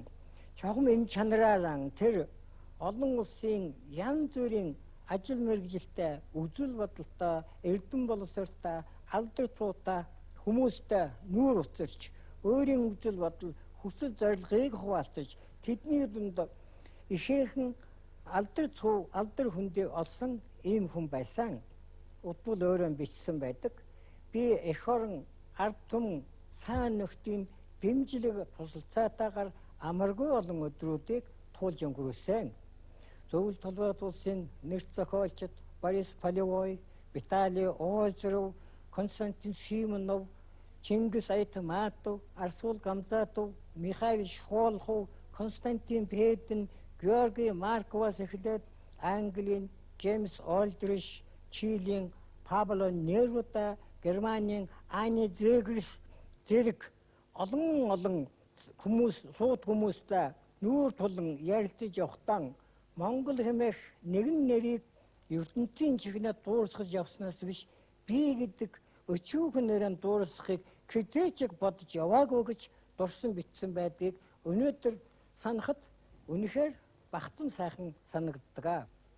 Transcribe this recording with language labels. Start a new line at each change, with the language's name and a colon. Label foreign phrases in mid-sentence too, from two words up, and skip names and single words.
Mongolian: Чухам энэ чанараараа тэр олон улсын янз бүрийн ажил мэргэжилтэй, үзэл бодолтой, эрдэм боловсролтой, алдар цуутай хүмүүстэй нүүр уцарч өөрийн үзэл бодол, хүсэл зорилгыг хуваалцаж тэдний дунд ихээхэн алдар цуу, алдар хүндээ олсон ийм хүн байсан. Удвал өөрөө бичсэн байдаг. Би эх орн, ард түмэн, сайн нөхдийн дэмжлэг тусалцаатайгаар амаргүй олон өдрүүдийг туулж өнгөрүүлсэн. Зөвлөлт толгойд улсын нэрт зохиолчид Борис Полевой, Виталий Озеров, Константин Симонов, Чингис Айтматов, Арсул Гамзатов, Михаил Шхолхов, Константин Педин, Георгий Марковаас эхлээд Английн Джеймс Олдриш, Чилийн Пабло Неруда, Германийн Ани Зегерс зэрэг олон хүмүүс, сууд хүмүүстэй нүүр тулан ярилцаж явахдаа Монгол хэмээх нэгэн нэрийг ертөнцийн чигнэд дуурсгаж явснаас биш би гэдэг өчүүхэн нэрээр дуурсгахыг хэзээч бодож яваагүй гэж дурсан битсэн байдгийг өнөөдөр санахад үнэхээр бахтан сайхан санагддаг.